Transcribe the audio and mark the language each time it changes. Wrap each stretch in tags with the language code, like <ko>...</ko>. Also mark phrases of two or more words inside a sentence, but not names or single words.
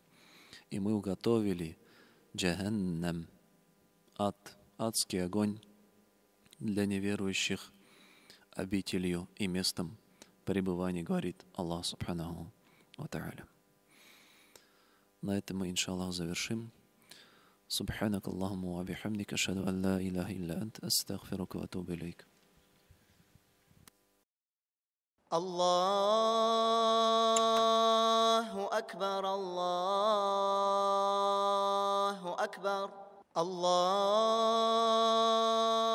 <ru>И мы уготовили джаханнам, ад, адский огонь для неверующих обителью и местом пребывания, говорит Аллах</ru> <ar>سبحانه وتعالى.</ar> <ru>На этом мы, иншаллах, завершим.</ru> <ar>سبحانك اللهم وبحمدك أشهد أن لا إله إلا أنت أستغفرك وأتوب إليك. الله أكبر الله أكبر الله</ar>